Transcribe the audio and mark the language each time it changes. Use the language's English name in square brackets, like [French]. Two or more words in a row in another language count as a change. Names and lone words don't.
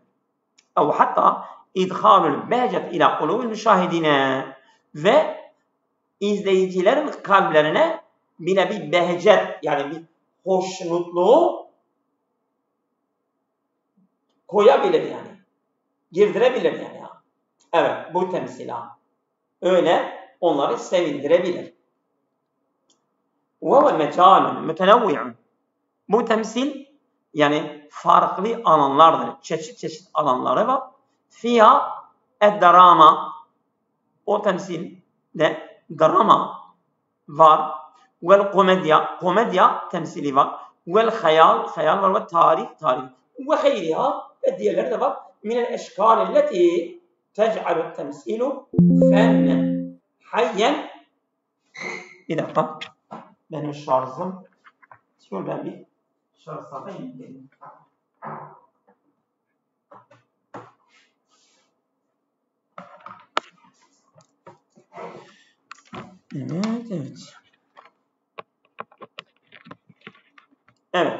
[Arabic] أو حتى إدخال البهجة إلى قلوب المشاهدين [Turkish] ve izleyicilerin kalplerine bile bir behcet yani bir hoşnutluğu koyabilir yani. Girdirebilir yani. Evet, bu temsila. Öyle onları sevindirebilir. [Arabic] وَهُوَ مَجَالٌ مُتَنَوِّعٌ. [Turkish] Bu temsil yani farklı alanlardır. Çeşit alanları var. [Arabic] فِيهَا الدَّرَامَ. [Turkish] O temsilde drama var. Komedya temsili var. Hayal var ve tarih. Ve hayriha ve diğerleri de var. [Arabic] مِنَ الْاَشْكَالِ الَّتِي تَجْعَلُ التَّمْسِيلُ فَنًّا حَيًّا. [Turkish] Bir dakika. Benim şarjım. Şöyle ben bir şarj satayım. Evet.